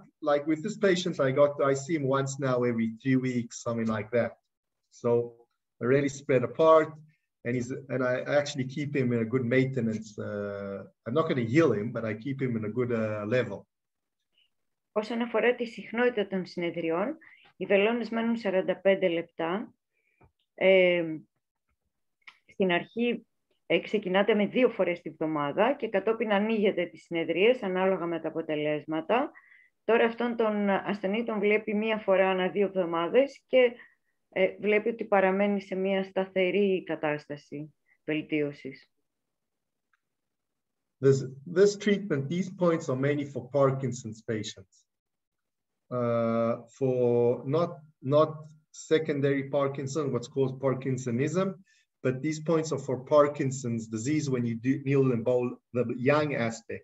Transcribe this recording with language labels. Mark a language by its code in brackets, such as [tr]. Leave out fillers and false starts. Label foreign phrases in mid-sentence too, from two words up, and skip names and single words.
[en] Like with this patient, I see him once now every 3 weeks, something like that. So already spread apart, and I actually keep him in a good maintenance. I'm not going to heal him, but I keep him in a good level. [el] Όσον αφορά τη συχνότητα των συνεδριών, οι βελόνες μένουν 45 λεπτά. Στην αρχή ξεκινάτε με 2 φορές τη βδομάδα και κατόπιν ανοίγετε τις συνεδρίες ανάλογα με τα αποτελέσματα. Τώρα αυτόν τον ασθενή τον βλέπει 1 φορά ανά 2 εβδομάδες και βλέπει ότι παραμένει σε μια σταθερή κατάσταση βελτίωσης. [en] This treatment, these points are mainly for Parkinson's patients. For not secondary Parkinson, what's called Parkinsonism, but these points are for Parkinson's disease when you deal in both the yang aspect.